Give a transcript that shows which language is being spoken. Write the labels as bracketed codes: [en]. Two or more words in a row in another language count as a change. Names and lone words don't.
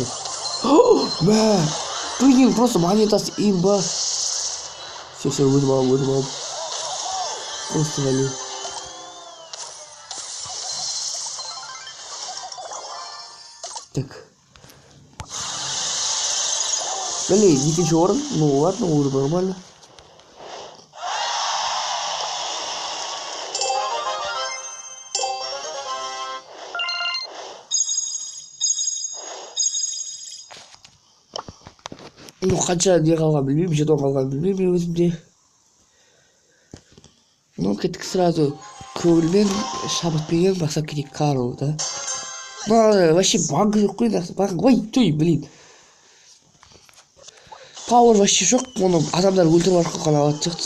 [ru] Бля, блин, просто монетасы имба. Все, выдумал. Просто валю. Так. Блин, [kk] екінші орын. [ru] Ну ладно, уже нормально. [kk] Ну қанша не қалған білмеймін, жетон қалған білмеймін өзімде. Ну кеттік сразу көңілмен шабытпенен бастап кетейік Карл, да. Ну вообще банк жоқ қой, банк. Ой, той, блин. Пауэр вообще жоқ, оны адамдар өлтіріп арқылы қана алады жақтың.